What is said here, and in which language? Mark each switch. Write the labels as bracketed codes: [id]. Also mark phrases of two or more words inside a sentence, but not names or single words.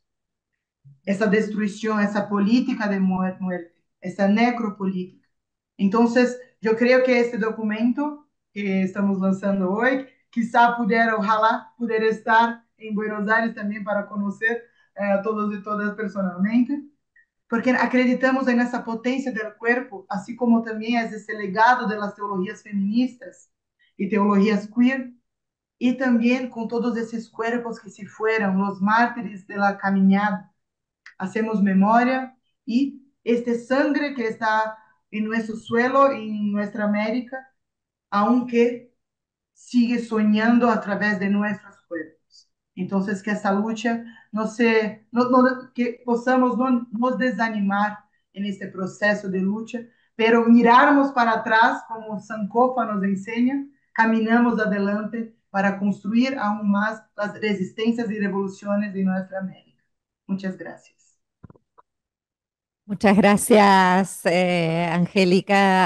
[es] Esa destrucción, esa política de muerte, esa necropolítica. Entonces, yo creo que este documento que estamos lanzando hoy, quizá pudiera, ojalá pudiera estar en Buenos Aires también para conocer a todos y todas personalmente, [pt] porque acreditamos nessa potência do corpo, assim como também é esse legado das teologias feministas e teologias queer, e também com todos esses corpos que se foram, os mártires da caminhada. Hacemos memória e este sangre que está em nosso suelo, em nossa América, [es] aunque sigue soñando a través de nuestros cuerpos. Entonces, que esta lucha no se, [pt] que possamos não nos desanimar [es] en este proceso de lucha, pero mirarmos para atrás, como Sankofa nos enseña, caminamos adelante para construir aún más las resistencias y revoluciones de nuestra América. Muchas gracias. Muchas gracias, Angélica.